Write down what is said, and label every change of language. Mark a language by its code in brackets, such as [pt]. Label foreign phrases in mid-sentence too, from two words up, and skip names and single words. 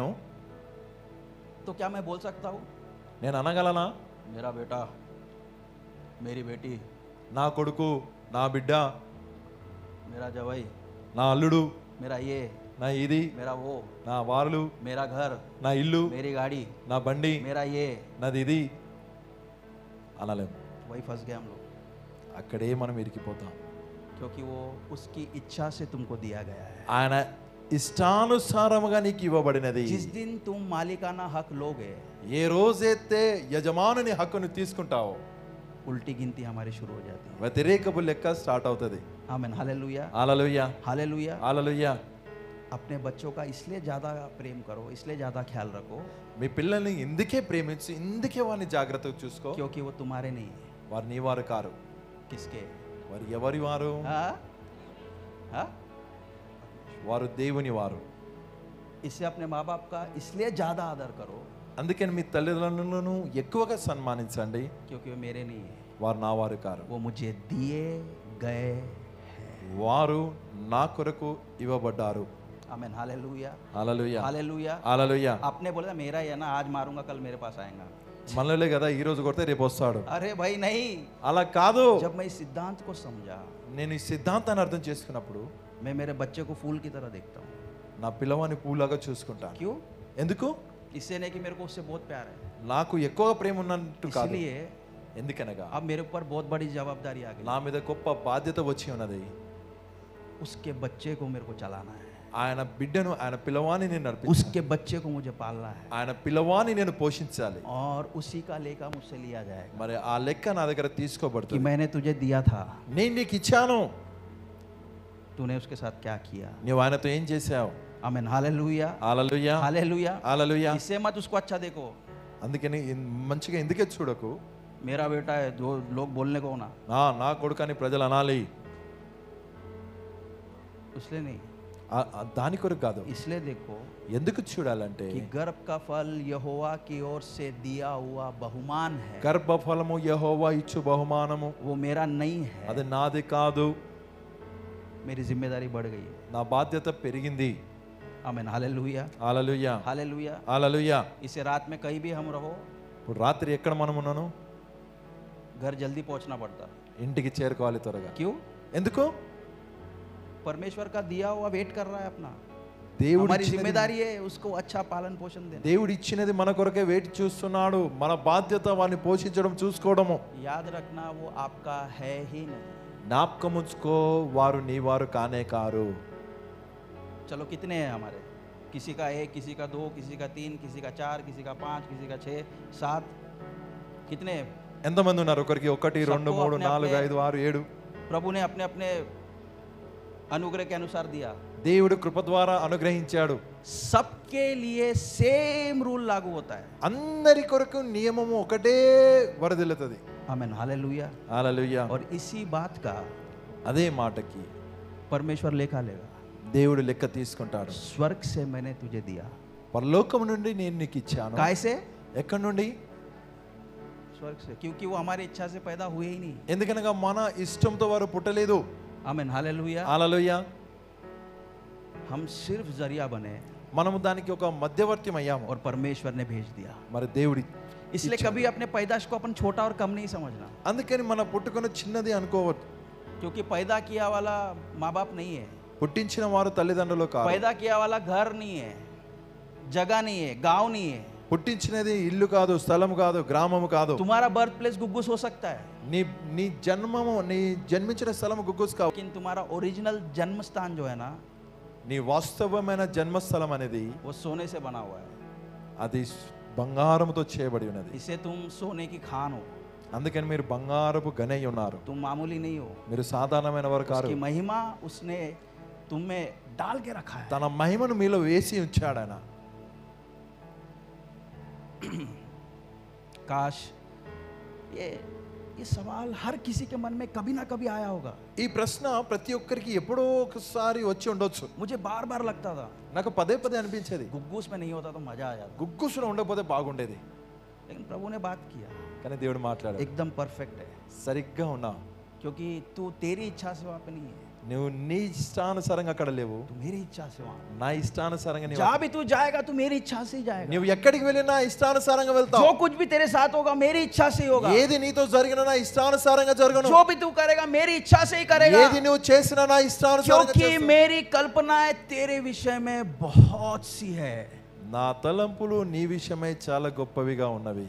[hi] तो क्या मैं बोल सकता हूँ [te] నేను అనగలనా? [hi] मेरा बेटा, मेरी बेटी, [te] నా కొడుకు, నా బిడ్డ, [hi] मेरा जवाई, [te] నా అల్లుడు, [hi] मेरा ये, [te] నా ఇది, [hi] मेरा वो, [te] నా వారులు, [hi] मेरा घर, [te] నా ఇల్లు, [hi] मेरी गाड़ी, [te] నా బండి, [hi] मेरा ये, [te] నాది ఇది అనలేం. [hi] वही फंस गए हम लोग, [te] అక్కడే మనం ఇరికిపోతాం. [hi] क्योंकि वो उसकी इच्छा से तुमको दिया गया है। [te] ఆయన ఇష్టానుసారముగా నీకు ఇవ్వబడినది. [hi] जिस दिन तुम मालिकाना हक लोगे, [te] ఏ రోజైతే యజమానుని హక్కును తీసుకుంటావో [hi] उल्टी गिनती हमारी शुरू हो जाती है। [te] వ్యతిరేకపు లెక్క స్టార్ట్ అవుతుంది. [hi] आमीन, हालेलुया, [te] హల్లెలూయా, [hi] हालेलुया। [te] హల్లెలూయా. [hi] अपने बच्चों का इसलिए ज़्यादा प्रेम करो, इसलिए ज़्यादा ख्याल रखो, [te] మీ పిల్లల్ని ఇందుకే ప్రేమించు, ఇందుకే వారిని జాగ్రత్తగా చూసుకో. [hi] क्योंकि वो तुम्हारे नहीं है। [te] వారు నీ వారు కారు. [hi] किसके? [te] వారు ఎవరి వారు? [hi] हाँ? हाँ? [te] వారు దేవుని వారు. [hi] इससे अपने माँ बाप का इसलिए ज़्यादा आदर करो, [te] అందుకని మీ తల్లిదండ్రులను ఎక్కువగా సన్మానించండి. [hi] क्योंकि वो मेरे नहीं है, [te] వారు నా వారు కారు, [hi] वो मुझे दिए गए हैं। [te] వారు నా కొరకు ఇవ్వబడ్డారు. [hi] आमीन, हालेलुया, [te] హల్లెలూయా, [hi] हालेलुया। [te] హల్లెలూయా. [hi] आपने बोला मेरा ही है ना, आज मारूंगा कल मेरे पास आएगा। [te] మనలే కదా ఈ రోజు కొడితే రేపు వస్తాడు. [hi] अरे भाई नहीं, [te] అలా కాదు. [hi] जब मैं इस सिद्धांत को समझा, [te] నేను ఈ సిద్ధాంతాన్ని అర్థం చేసుకున్నప్పుడు [hi] मैं मेरे बच्चे को फूल की तरह देखता हूँ. [te] నా పిల్లవాని పూలాగా చూసుకుంటాను. [hi] क्यों? [te] ఎందుకు? [hi] इससे नहीं कि मेरे को उससे बहुत प्यार है, [te] నాకు ఎక్కువ ప్రేమ ఉన్నట్టు కాదు. [hi] इसलिए [te] ఎందుకనగా [hi] अब मेरे ऊपर बहुत बड़ी जवाबदारी आ [te] నా [hi] गई. [te] మీద గొప్ప బాధ్యత వచ్చి ఉన్నది. [hi] उसके बच्चे को मेरे को चलाना है, [te] ఆయన బిడ్డను, ఆయన పిల్లవాని నేను నడిపించాలి. [hi] उसके बच्चे को मुझे पालना है, [te] ఆయన పిల్లవాని నేను పోషించాలి. [hi] और उसी का लेखा मुझसे लिया जाएगा [te] మరి ఆ లెక్క నా దగ్గర [hi] कि [te] తీసుకోబడుతుంది. [hi] मैंने तुझे दिया था, [te] నేను నీకు ఇచ్చాను, [hi] तूने उसके साथ क्या किया. [te] నువ్వు ఆయనతో ఏం చేశావు? [hi] आमीन, हालेलुया, [te] హల్లెలూయా, [hi] हालेलुया. [te] హల్లెలూయా. [hi] इससे मत उसको अच्छा देखो, [te] అందుకని మంచిగా ఎందుకే చూడకు. [hi] मेरा बेटा है, जो लोग बोलने को ना, [te] నా కొడుకని ప్రజలు అనాలి. [hi] इसलिए नहीं, [te] దాని కొరకు కాదు. [hi] इसलिए देखो [te] ఎందుకు చూడాలంటే [hi] कि गर्भ का फल यहोवा की ओर से दिया हुआ बहुमान है, [te] గర్భఫలము యెహోవా ఇచ్చు బహుమానము, [hi] वो मेरा नहीं है. [te] అది నాది కాదు. [hi] मेरी जिम्मेदारी बढ़ गई है. [te] నా బాధ్యత పెరిగింది. [hi] आमीन, हालेलुया, [te] హల్లెలూయా, [hi] हालेलुया. [te] హల్లెలూయా. [hi] इसे रात में कहीं भी हम रहो, [te] ఇప్పుడు రాత్రి ఎక్కడ మనం ఉన్నాను? [hi] घर जल्दी पहुंचना पड़ता. [te] ఇంటికి చేరుకోవాలి త్వరగా. [hi] क्यों? [te] ఎందుకు? [hi] परमेश्वर का दिया हुआ वेट कर रहा है अपना. [te] దేవుడు [hi] हमारी [te] ఇచ్చినది, [hi] जिम्मेदारी है उसको अच्छा पालन पोषण देना. [te] దేవుడు ఇచ్చినది మన కొరకే వేచి చూస్తున్నాడు. మన బాధ్యత వాడిని పోషించడం, చూసుకోవడము. [hi] याद रखना वो आपका है ही नहीं. [te] జ్ఞాపకం ఉంచుకో, వారు నీ వారు కానే కారు. [hi] चलो कितने हैं हमारे? किसी का 1, किसी का 2, किसी का 3, किसी का 4, किसी का 5, किसी का 6, 7. कितने? [te] ఎంతమంది ఉన్నారు? ఒకరికి 1, 2, 3, 4, 5, 6, 7. [hi] प्रभु ने अपने अपने अनुग्रह के अनुसार दिया. [te] దేవుడు కృప ద్వారా అనుగ్రహించాడు. [hi] सबके लिए [en] same rule [hi] लागू होता है. [te] అందరి కొరకు నియమము ఒకటే వరదిల్లుతుంది. [hi] आमीन, हालेलुया. [te] హల్లెలూయా. [hi] और इसी बात का [te] అదే మాటకి [hi] परमेश्वर लेखा लेगा. [te] దేవుడు లెక్క తీసుకుంటాడు. [hi] स्वर्ग से मैंने तुझे दिया. [te] పరలోకం నుండి నేను నీకు ఇచ్చాను. [hi] कैसे? [te] ఎక్కడి నుండి? [hi] स्वर्ग से, क्योंकि वो हमारी इच्छा से पैदा हुए ही नहीं. [te] ఎందుకనగా మన ఇష్టంతో వారు పుట్టలేదు. [hi] आमीन, हालेलुया. [te] హల్లెలూయా. [hi] हम सिर्फ जरिया बने [te] మనము దానికి ఒక మధ్యవర్తి అయ్యాము. [hi] और परमेश्वर ने भेज दिया. [te] మరి దేవుడి [hi] इसलिए कभी अपने पैदाश को अपन छोटा और कम नहीं समझना, [te] అందుకని మన పుట్టుకొని చిన్నది అనుకోవద్దు. [hi] क्योंकि पैदा किया वाला माँ बाप नहीं है, [te] పుట్టించిన వారు తల్లిదండ్రులు కాదు. [hi] पैदा किया वाला घर नहीं है, जगह नहीं है, गांव नहीं है. [te] పుట్టించినది ఇల్లు కాదు, స్థలం కాదు, గ్రామము కాదు. [hi] तुम्हारा [en] birth place [hi] गुग्गुस हो सकता है, [te] నీ నీ జన్మము, నీ జన్మించిన స్థలం గుగ్గుస్ కావు. [hi] लेकिन तुम्हारा ओरिजिनल जन्म स्थान जो है ना, [te] నీ వాస్తవమైన జన్మస్థలం అనేది [hi] वो सोने से बना हुआ है. [te] అది బంగారముతో చేయబడి ఉన్నది. [hi] इसे तुम सोने की खान हो, [te] అందుకని మీరు బంగారపు గనై ఉన్నారు. [hi] तुम मामूली नहीं हो. [te] మీరు సాధారణమైన వారు కారు. [hi] उसकी महिमा उसने तुम में डाल के रखा है. [te] తన మహిమను మీలో వేసి ఉంచాడు ఆయన. [hi] काश ये सवाल हर किसी के मन में कभी ना कभी आया होगा. [te] ఈ ప్రశ్న ప్రతి ఒక్కరికి ఎప్పుడో ఒకసారి వచ్చి ఉండొచ్చు. [hi] मुझे बार बार लगता था [te] నాకు పదే పదే అనిపించేది, [hi] गुग्गूस में नहीं होता तो मजा आ जाता, [te] గుగ్గుసులో ఉండకపోతే బాగుండేది. [hi] लेकिन प्रभु ने बात किया, [te] కానీ దేవుడు మాట్లాడాడు. [hi] एकदम परफेक्ट है, [te] సరిగ్గా ఉన్నావు. [hi] क्योंकि तू तेरी इच्छा से वहां पे नहीं है, [te] నువ్వు నీ ఇష్టానుసారంగా అక్కడ లేవు, [hi] तू मेरी इच्छा से वहां. [te] నా ఇష్టానుసారంగా నీవు [hi] जहां भी तू जाएगा तू मेरी इच्छा से ही जाएगा. [te] నువ్వు ఎక్కడికి వెళ్ళినా ఇష్టానుసారంగా [hi] जो [te] వెళ్తావు. [hi] कुछ भी तेरे साथ होगा मेरी इच्छा से ही होगा. [te] ఏది నీతో జరిగినా నా ఇష్టానుసారంగా జరగను. [hi] जो भी तू करेगा मेरी इच्छा से ही करेगा, [te] ఏది నువ్వు చేసినా నా ఇష్టానుసారంగా [hi] क्योंकि [te] చేస్తావు. [hi] मेरी कल्पनाएं तेरे विषय में बहुत सी है, [te] నా తలంపులు నీ విషయమై చాలా గొప్పవిగా ఉన్నవి,